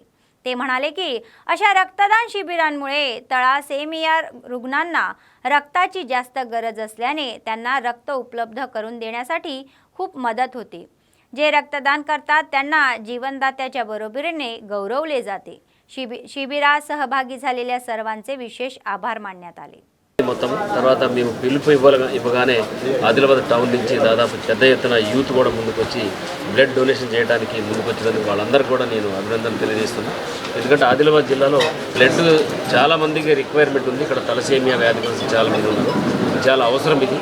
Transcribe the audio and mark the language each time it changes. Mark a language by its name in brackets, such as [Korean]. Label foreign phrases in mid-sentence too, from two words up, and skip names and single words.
[Marathi] ते म्हणाले की अशा रक्तदान शिबिरांमुळे तळासेमिया रुग्णांना रक्ताची जास्त गरज असल्याने त्यांना रक्त उपलब्ध करून देण्यासाठी खूप मदत होते। जे रक्तदान करतात त्यांना जीवनदात्याच्या बरोबरीने गौरवले जाते। शिबिरात सहभागी झालेल्या सर्वांचे विशेष आभार मानण्यात आले। [Telugu] మొత్తం తర్వాత మేము పిలుపు ఇవ్వగానే ఆదిలాబాద్ టౌన్ నుంచి దాదాపు పెద్ద ఎత్తున యూత్ కూడా ముందుకు వచ్చి బ్లడ్ డొనేషన్ చేయడానికి ముందుకు వచ్చినందుకు వాళ్ళందరికీ కూడా నేను అభినందనలు తెలియజేస్తున్నాను। ఎందుకంటే ఆదిలాబాద్ జిల్లాలో బ్లడ్ చాలా మందికి రిక్వైర్మెంట్ ఉంది। ఇక్కడ తలసేమియా వ్యాధిగ్రస్తులు చాలా మంది ఉన్నారు, చాలా అవసరం ఇది।